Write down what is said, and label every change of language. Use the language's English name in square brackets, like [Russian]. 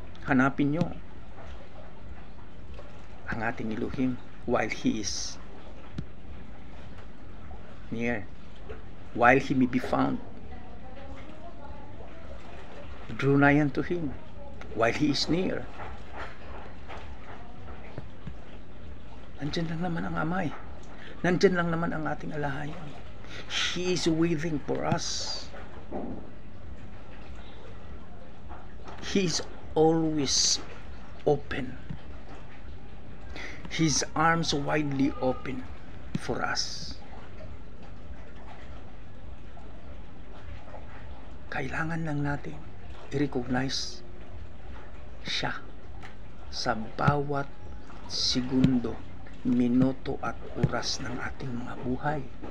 [Filipino] Hanapin nyo ang ating Elohim [English] while He is near, while He may be found. Draw nigh unto Him while He is near. [Filipino] Nandyan lang naman ang Amay, nandyan lang naman ang ating Alahayam. [English] He is waiting for us. He is always open His arms widely open for us. [Filipino] Kailangan lang natin i-recognize siya sa bawat segundo, minuto at oras ng ating mga buhay.